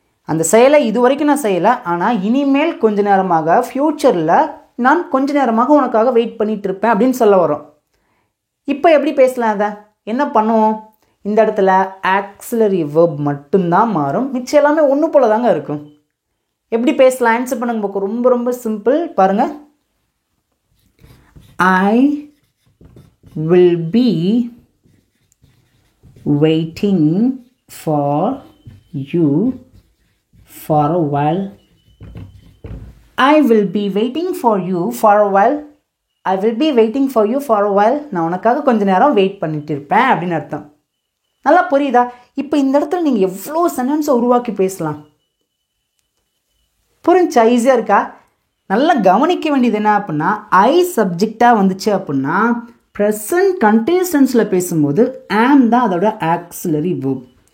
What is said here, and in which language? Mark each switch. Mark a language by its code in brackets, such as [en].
[ta] அந்த செயலை இது வரைக்கும் நான் செய்யலை, ஆனால் இனிமேல் கொஞ்ச நேரமாக ஃப்யூச்சரில் நான் கொஞ்ச நேரமாக உனக்காக வெயிட் பண்ணிகிட்டு இருப்பேன் அப்படின்னு சொல்ல வரோம். இப்போ எப்படி பேசலாம்? அதை என்ன பண்ணுவோம்? இந்த இடத்துல ஆக்சிலரி வெர்ப் மட்டும்தான் மாறும், மிச்சம் எல்லாமே ஒன்று போல தாங்க இருக்கும். எப்படி பேசலாம்? ஆன்சர் பண்ணுங்க பார்க்க. ரொம்ப ரொம்ப சிம்பிள். பாருங்கள், [en] I will be waiting for you for a while. I will be waiting for you for a while. I will be waiting for you for a while. [ta] நான் உனக்காக கொஞ்ச நேரம் வெயிட் பண்ணிட்டு இருப்பேன் அப்படின்னு அர்த்தம். நல்லா புரியுதா? இப்போ இந்த இடத்துல நீங்கள் எவ்வளோ சென்டென்ஸை உருவாக்கி பேசலாம். புரிஞ்சா? ஈஸியாக இருக்கா? நல்லா கவனிக்க வேண்டியது என்ன அப்படின்னா, ஐ சப்ஜெக்டாக வந்துச்சு அப்படின்னா ப்ரெசன்ட் கண்டினியூஸ் டென்ஸில் பேசும்போது ஆம் தான் அதோட ஆக்சிலரி வெர்ப்.